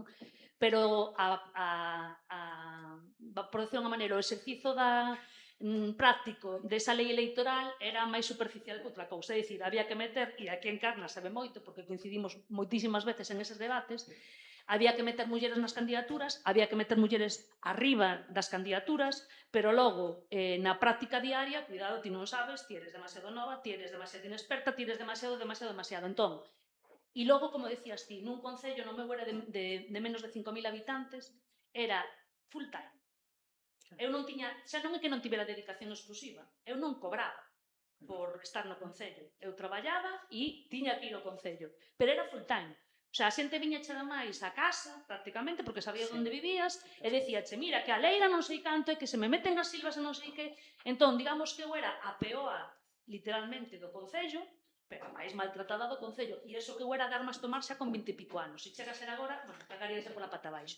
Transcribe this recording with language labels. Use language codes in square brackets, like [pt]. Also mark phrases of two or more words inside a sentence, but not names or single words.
[gl] Pero por decir unha maneira, o exercizo práctico desa lei electoral era máis superficial que outra cousa, é dicir, había que meter, e aquí en Carna sabe moito, porque coincidimos moitísimas veces en eses debates, había que meter mulleres nas candidaturas, había que meter mulleres arriba das candidaturas, pero logo, na práctica diaria, cuidado, ti non sabes, ti eres demasiado nova, ti eres demasiado inexperta, ti eres demasiado. Entón, e logo, como decías ti, nun concello no meu era de menos de 5.000 habitantes, era [en] full time. [gl] Eu non tiña, xa non é que non tivera dedicación exclusiva, eu non cobraba por estar no concello. Eu traballaba e tiña que ir ao concello, pero era [en] full time. [es] O sea, [gl] a xente viña chega máis a casa, prácticamente, porque sabía onde vivías, e decíache, mira, que a leira non sei canto, e que se me meten as silvas e non sei que. Entón, digamos que eu era a peoa, literalmente, do concello, pero a máis maltratada do concello. E iso que eu era de armas tomar xa con 20 e pico anos. Se chega a ser agora, bueno, cagaríase pola pata baixo.